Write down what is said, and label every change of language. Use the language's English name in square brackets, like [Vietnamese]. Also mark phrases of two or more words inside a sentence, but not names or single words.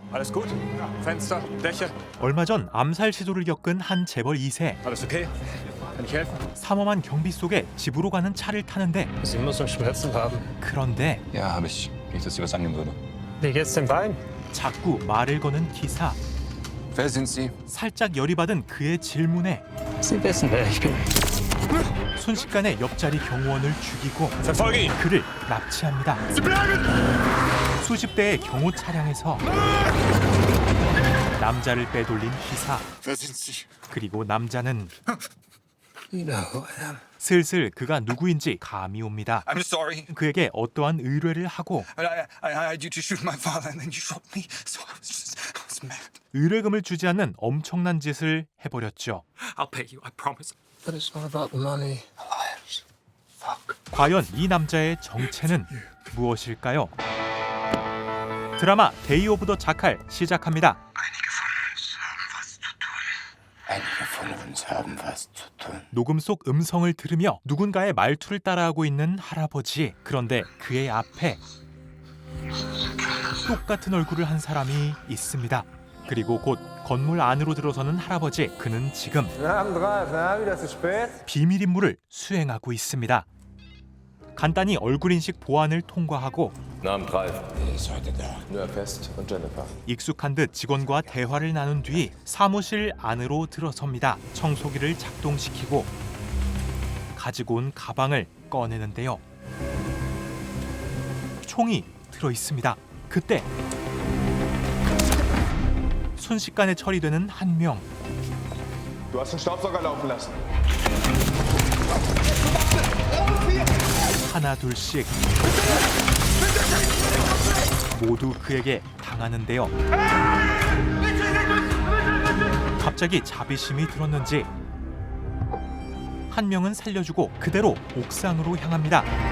[German] Alles gut? Fenster, Dächer? [Korean] 얼마 전 암살 시도를 겪은 한 재벌 2세. [German] Alles okay? Kann ich helfen? [Korean] 삼엄한 경비 속에 집으로 가는 차를 타는데 [German] Sie müssen Schmerzen haben. [Korean] 그런데 [German] Ja, habe ich. Nicht, dass dir was angehen würde. Wie geht's dem Bein? [Korean] 자꾸 말을 거는 기사. [German] Wer sind Sie? [Korean] 살짝 열이 받은 그의 질문에 [German] Sie wissen, wer ich bin. [Korean] 순식간에 옆자리 경호원을 죽이고 [German] Verfolge ihn! [Korean] 그를 납치합니다. 수십 대의 경호 차량에서 남자를 빼돌린 기사. [German] Wer sind Sie? [Korean] 그리고 남자는 [English] You know who I am. [Korean] 슬슬 그가 누구인지 감이 옵니다. [English] I'm sorry. [Korean] 그에게 어떠한 의뢰를 하고 [English] I had you to shoot my father and then you shot me. So I was mad. [Korean] 의뢰금을 주지 않는 엄청난 짓을 해버렸죠. [English] I'll pay you, I promise. But it's not about the money. Lives. Fuck. [Korean] 과연 이 남자의 정체는 무엇일까요? 드라마 데이 오브 더 자칼 시작합니다. [German] Einige von uns haben was zu tun. [Korean] 녹음 속 음성을 들으며 누군가의 말투를 따라하고 있는 할아버지. 그런데 그의 앞에 똑같은 얼굴을 한 사람이 있습니다. 그리고 곧 건물 안으로 들어서는 할아버지. 그는 지금 비밀 임무를 수행하고 있습니다. 간단히 얼굴 인식 보안을 통과하고 [German] Namen Ralf. Wer ist heute da? Nur Pest und Jennifer. [Korean] 익숙한 듯 직원과 대화를 나눈 뒤 사무실 안으로 들어섭니다. 청소기를 작동시키고 가지고 온 가방을 꺼내는데요. 총이 들어 있습니다. 그때 순식간에 처리되는 한 명. [German] Du hast den Staubsauger laufen lassen. [Korean] 하나 둘씩 모두 그에게 당하는데요. 갑자기 자비심이 들었는지 한 명은 살려주고 그대로 옥상으로 향합니다.